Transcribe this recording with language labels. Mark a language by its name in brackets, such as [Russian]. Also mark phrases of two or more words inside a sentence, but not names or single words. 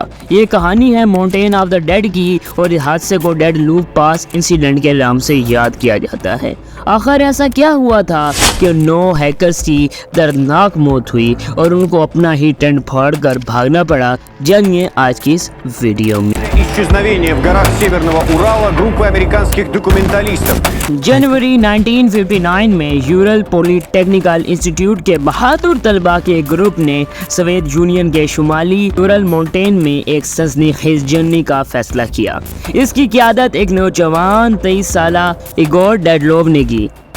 [Urdu] یہ کہانی ہے ماؤنٹین آف دا ڈیڈ کی اور اس حادثے کو ڈیڈ لوپ پاس انسیڈنٹ کے نام سے یاد کیا جاتا ہے۔ آخر ایسا کیا ہوا تھا کہ 9 ہیکرز کی دردناک موت ہوئی اور ان کو اپنا ہی ٹینٹ پھاڑ کر بھاگنا پڑا؟ جانیے آج کی اس ویڈیو میں۔ [Russian] Исчезновение в горах Северного Урала группы американских документалистов. [Urdu] جنوری 1959 میں یورل پولی ٹیکنیکل انسٹیٹیوٹ کے بہادر طلباء کے گروپ نے سوویت یونین کے شمالی یورل ماؤنٹین میں ایک سنسنی خیز جرنی کا فیصلہ کیا۔ اس کی قیادت ایک نوجوان 23 سالہ ایگور ڈیڈلوو نے کی۔